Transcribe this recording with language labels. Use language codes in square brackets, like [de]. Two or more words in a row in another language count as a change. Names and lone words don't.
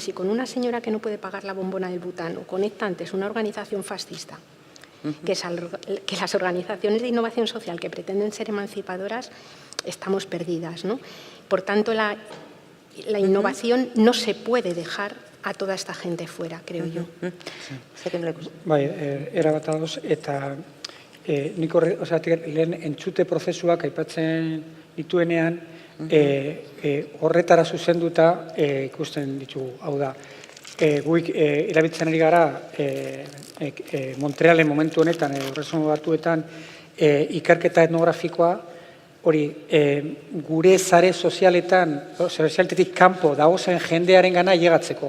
[es] Si con una señora que no puede pagar la bombona del butano conecta antes una organización fascista, que las organizaciones de innovación social que pretenden ser emancipadoras, estamos perdidas, ¿no? Por tanto, la innovación no se puede dejar a toda esta gente fuera, creo yo. [eu] Erabat ados, eta nik lehen entzute prozesuak aipatzen dituenean horretara zuzenduta ikusten ditugu. Hau da, guik erabiltzen ari gara Montrealen momentu honetan, Erresuma Batuetan, ikerketa etnografikoa, hori gure sare sozialetan, sozialetetik kanpo dagozen jendearen gana llegatzeko.